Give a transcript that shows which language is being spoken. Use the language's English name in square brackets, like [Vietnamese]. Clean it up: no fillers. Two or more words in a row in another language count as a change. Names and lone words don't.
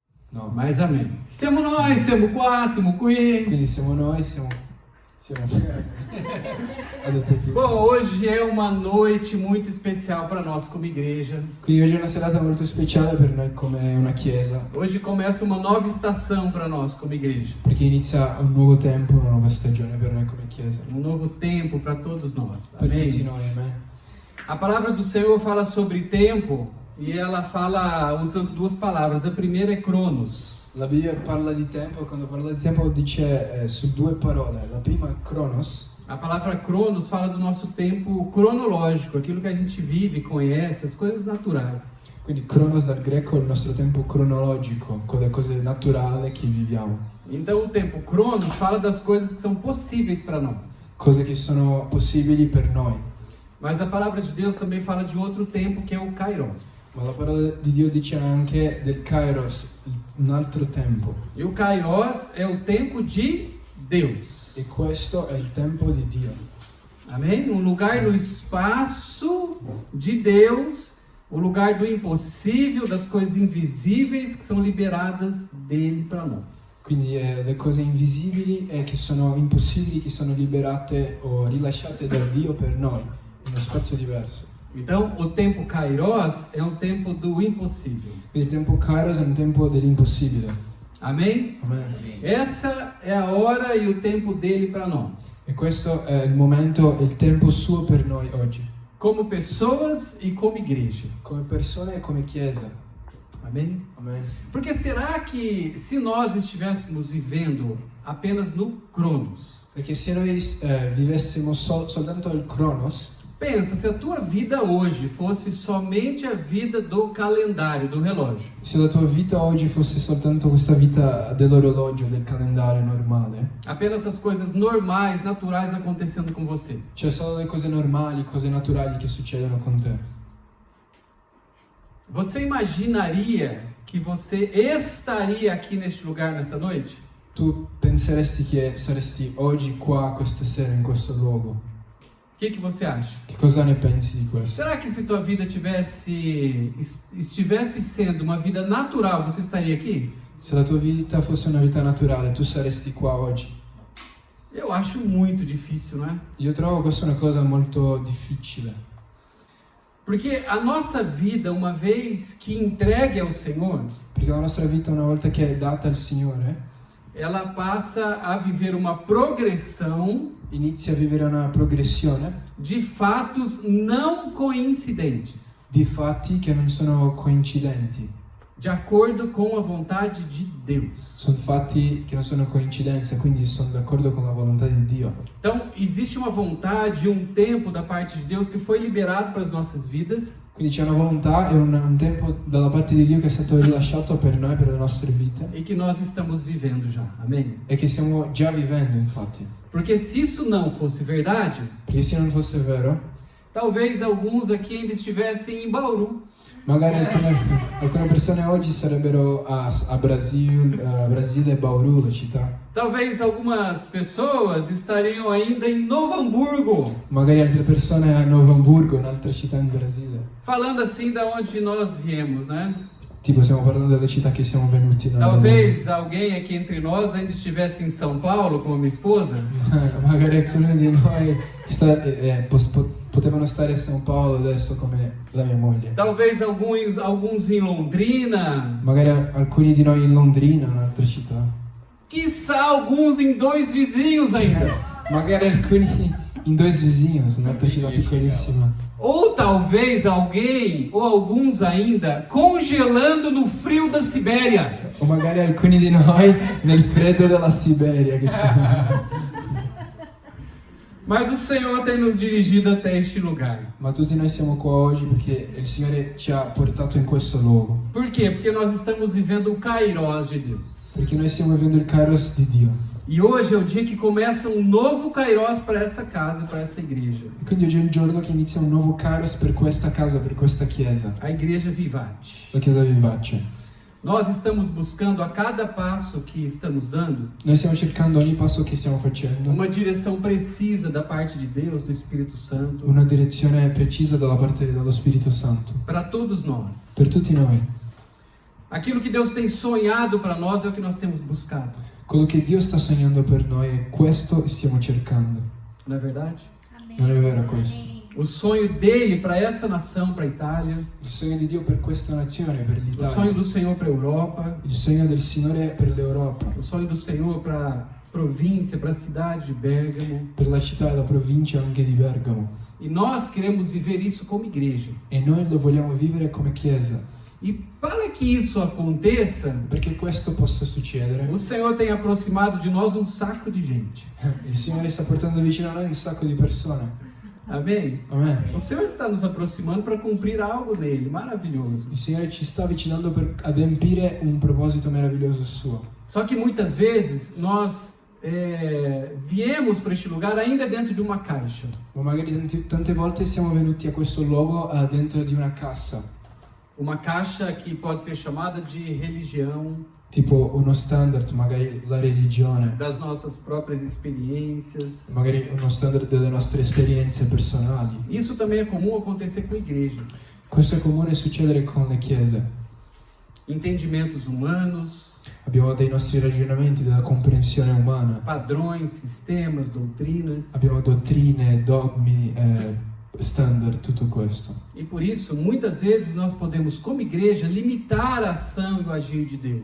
[Portuguese] No. Mas amém. [Italian] Siamo noi, siamo qua, siamo qui. Quindi siamo noi, siamo adesso tutti. [Portuguese] Bom, hoje é uma noite muito especial para nós como igreja. [Italian] Quindi oggi è una serata molto speciale per noi come una chiesa, [Portuguese] Hoje começa uma nova estação para nós como igreja. [Italian] perché inizia un nuovo tempo, una nuova stagione per noi come chiesa. [Portuguese] Um novo tempo para todos nós. [Italian] Per tutti [Portuguese] Amém? [Italian] noi, amen. [Portuguese] A palavra do Senhor fala sobre tempo e ela fala usando duas palavras. A primeira é Cronos. [Italian] La Bibbia parla di tempo, quando parla di tempo dice su due parole. La prima è Kronos, [Portuguese] A palavra Cronos fala do nosso tempo cronológico, aquilo que a gente vive, conhece, as coisas naturais. [Italian] quindi Kronos dal greco è il nostro tempo cronologico, con le cose naturali che viviamo. [Portuguese] Então o tempo Cronos fala das coisas que são possíveis para nós. [Italian] Cose che sono possibili per noi. [Portuguese] Mas a palavra de Deus também fala de outro tempo que é o Kairos. [Italian] Ma la parola di Dio dice anche del Kairos, un altro tempo. [Portuguese] E o Kairos é o tempo de Deus. [Italian] E questo è il tempo di Dio. [Portuguese] Amém? Um lugar no espaço de Deus, o lugar do impossível, das coisas invisíveis que são liberadas dele para nós. [Italian] Quindi le cose invisibili e che sono impossibili, che sono liberate o rilasciate da Dio per noi, in uno spazio diverso. [Portuguese] Então, o tempo Kairos é um tempo do impossível. [Italian] Quindi il tempo Kairos è un tempo dell'impossibile. [Portuguese] Amém? [Italian] Amen. [Portuguese] Essa é a hora e o tempo dele para nós. [Italian] E questo è il momento e il tempo suo per noi oggi, [Portuguese] Como pessoas e como igreja. [Italian] come persone e come chiesa. [Portuguese] Amém? [Italian] Amen. [Portuguese] Porque será que se nós estivéssemos vivendo apenas no Cronos, [Italian] Perché se noi vivessimo soltanto il Kronos, [Portuguese] pensa, se a tua vida hoje fosse somente a vida do calendário, do relógio, [Italian] se la tua vita oggi fosse soltanto questa vita dell'orologio, del calendario normale, [Portuguese] apenas as coisas normais, naturais acontecendo com você, [Italian] cioè solo le cose normali, cose naturali che succedono con te, [Portuguese] você imaginaria que você estaria aqui neste lugar nessa noite? [Italian] tu penseresti che saresti oggi qua questa sera in questo luogo? [Portuguese] O que você acha? [Italian] Che cosa ne pensi di questo? [Portuguese] Será que se tua vida estivesse sendo uma vida natural, você estaria aqui? [Italian] Se la tua vita fosse una vita naturale, tu saresti qua oggi? [Portuguese] Eu acho muito difícil, não é? [Italian] Io trovo questa una cosa molto difficile, [Portuguese] Porque a nossa vida, uma vez que entregue ao Senhor, [Italian] perché la nostra vita una volta che è data al Signore, [Portuguese] ela passa a viver uma progressão [Italian] inizia a vivere una progressione [Portuguese] de fatos não coincidentes, [Italian] di fatti che non sono coincidenti. [Portuguese] de acordo com a vontade de Deus. [Italian] Sono fatti che non sono coincidenze, quindi sono d'accordo con la volontà di Dio. [Portuguese] Então, existe uma vontade e um tempo da parte de Deus que foi liberado para as nossas vidas, [Italian] Quindi c'è una volontà e un tempo dalla parte di Dio che è stato rilasciato per noi, per le nostre vite, [Portuguese] e que nós estamos vivendo já. Amém? [Italian] e che stiamo già vivendo, infatti. [Portuguese] Porque se isso não fosse verdade, [Italian] Perché se non fosse vero, [Portuguese] talvez alguns aqui ainda estivessem em Bauru. [Italian] magari alcune persone oggi sarebbero a Brasile e Bauru, la città. [Portuguese] Talvez algumas pessoas estariam ainda em Novo Hamburgo, [Italian] Magari altre persone a Novo Hamburgo, un'altra città in Brasile. [Portuguese] falando assim da onde nós viemos, né? [Italian] Tipo, stiamo parlando delle città che siamo venuti noi. [Portuguese] Talvez alguém aqui entre nós ainda estivesse em São Paulo, como minha esposa. [Italian] Magari alcuni di noi potevano stare a San Paolo adesso come la mia moglie. [Portuguese] Talvez alguns em Londrina. [Italian] Magari alcuni di noi in Londrina, un'altra città. [Portuguese] Quiçá alguns em dois vizinhos ainda. [Italian] Magari alcuni in Dois Vizinhos, un'altra città piccolissima. [Portuguese] Ou talvez alguém, ou alguns ainda, congelando no frio da Sibéria. [Italian] O magari alcuni di noi nel freddo della Siberia che stiamo... [Portuguese] Mas o Senhor tem nos dirigido até este lugar. [Italian] Ma tutti noi siamo qua oggi perché il Signore ci ha portato in questo luogo. [Portuguese] Por quê? Porque nós estamos vivendo o Kairos de Deus. [Italian] Perché noi stiamo vivendo il Kairos di Dio. [Portuguese] E hoje é o dia que começa um novo Kairos para essa casa, para essa igreja. [Italian] E quindi oggi è il giorno che inizia un nuovo Kairos per questa casa, per questa chiesa. [Portuguese] A igreja Vivate. [Italian] La chiesa Vivace. [Portuguese] Nós estamos buscando a cada passo que estamos dando [Italian] Noi stiamo cercando ogni passo che stiamo facendo [Portuguese] uma direção precisa da parte de Deus, do Espírito Santo, [Italian] una direzione precisa dalla parte dello Spirito Santo [Portuguese] para todos nós. [Italian] per tutti noi. [Portuguese] Aquilo que Deus tem sonhado para nós é o que nós temos buscado. [Italian] Quello che Dio sta sognando per noi è questo che stiamo cercando. [Portuguese] Não é verdade? [Italian] Non è vero questo? [Portuguese] O sonho dele para essa nação, para a Itália. [Italian] Il sogno di Dio per questa nazione, per [Portuguese] O [Italian] l'Italia. [Portuguese] sonho do Senhor para a Europa. [Italian] Il sogno del Signore per l'Europa. [Portuguese] O sonho do Senhor para a província, para a cidade de Bérgamo. [Italian] Per la città e la provincia anche di Bergamo. [Portuguese] E nós queremos viver isso como igreja. [Italian] E noi lo vogliamo vivere come Chiesa. [Portuguese] E para que isso aconteça, [Italian] Perché questo possa succedere, [Portuguese] o Senhor tem aproximado de nós um saco de gente. [Italian] il Signore sta portando vicino a noi un sacco di persone. [Portuguese] Amém? [Italian] Amen. [Portuguese] O Senhor está nos aproximando para cumprir algo nele, maravilhoso. [Italian] Il Signore ci sta avvicinando per adempiere un proposito meraviglioso suo. [Portuguese] Só que muitas vezes nós viemos para este lugar ainda dentro de uma caixa. [Italian] Ma magari tante volte siamo venuti a questo luogo dentro di una cassa, [Portuguese] Uma caixa que pode ser chamada de religião, [Italian] tipo uno standard, magari la religione, [Portuguese] das nossas próprias experiências. [Italian] magari uno standard delle nostre esperienze personali. [Portuguese] Isso também é comum acontecer com igrejas. [Italian] Questo è comune succedere con le chiese. [Portuguese] Entendimentos humanos, [Italian] Abbiamo dei nostri ragionamenti, della comprensione umana, [Portuguese] padrões, sistemas, doutrinas. [Italian] abbiamo dottrine, dogmi, standard, tutto questo. [Portuguese] E por isso, muitas vezes nós podemos, como igreja, limitar a ação e o agir de Deus.